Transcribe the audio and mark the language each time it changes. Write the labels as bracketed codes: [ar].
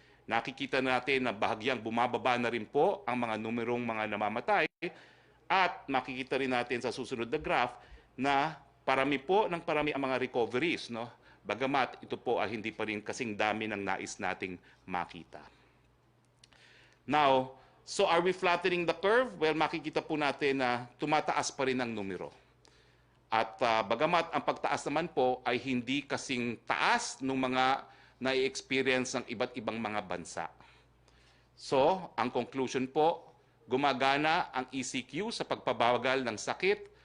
[tl] Nakikita natin na bahagyang bumababa na rin po ang mga numerong mga namamatay at makikita rin natin sa susunod na graph na parami po ng parami ang mga recoveries, no? Bagamat ito po ay hindi pa rin kasing dami ng nais nating makita. [en] Now, so are we flattening the curve? [tl] Well, makikita po natin na tumataas pa rin ang numero. At bagamat ang pagtaas naman po ay hindi kasing taas ng mga na-experience ng iba't ibang mga bansa. So, ang conclusion po, gumagana ang ECQ sa pagpabagal ng sakit.